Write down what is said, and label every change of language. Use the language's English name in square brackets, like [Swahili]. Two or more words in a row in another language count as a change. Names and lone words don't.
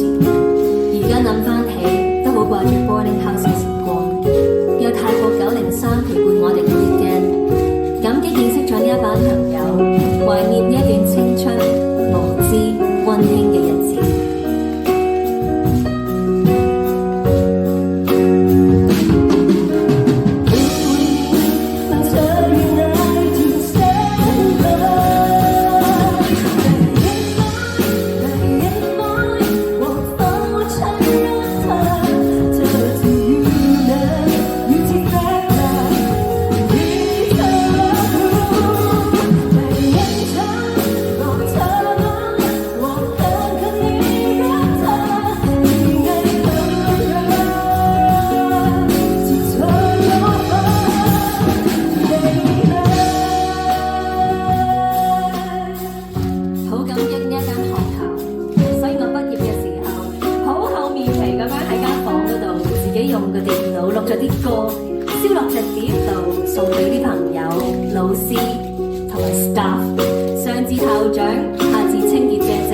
[Cantonese] 而家諗翻起，都好掛住 [English] boarding house [Cantonese] 嘅時光，有泰國903陪伴我哋嘅 weekend。感激認識咗呢一班朋友，懷念呢一段青春、無知、溫馨嘅日子。 [Thai] 問เธออยู่ไหนที่แสนไกลได้ยินไหมบอกฟ้า ว่าฉันรักเธอเธอจะอยู่ไหนอยู่ที่แฟนไลน์ที่เธอรับรู้ได้ยินฉันบอกเธอไหมบอกตามคำนี้รักเธอมีไงคำว่ารักที่เธอรอฟัง [Cantonese] 好感激呢一間學校，所以我畢業嘅時候，好厚面皮咁樣喺間房嗰度，自己用個電腦錄咗啲歌，燒落隻碟度，送俾啲朋友、老師同埋 staff，上至校長，下至清潔姐姐。